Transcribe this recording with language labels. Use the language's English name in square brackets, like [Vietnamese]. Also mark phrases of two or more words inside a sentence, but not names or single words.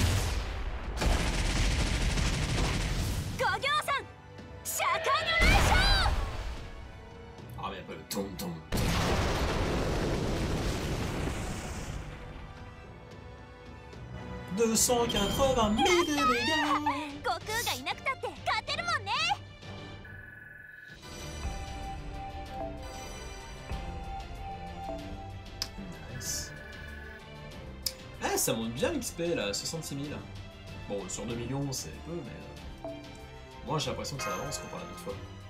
[French] Ah mais pas le tom-tom. « 280 000 de dégâts !» [Japanese] 悟空がいなくたって勝てるもんね。 [French] Nice. Ah, ça monte bien l'XP là, 66 000. Bon, sur 2 millions, c'est peu, mais... moi, j'ai l'impression que ça avance comparé à d'autres fois.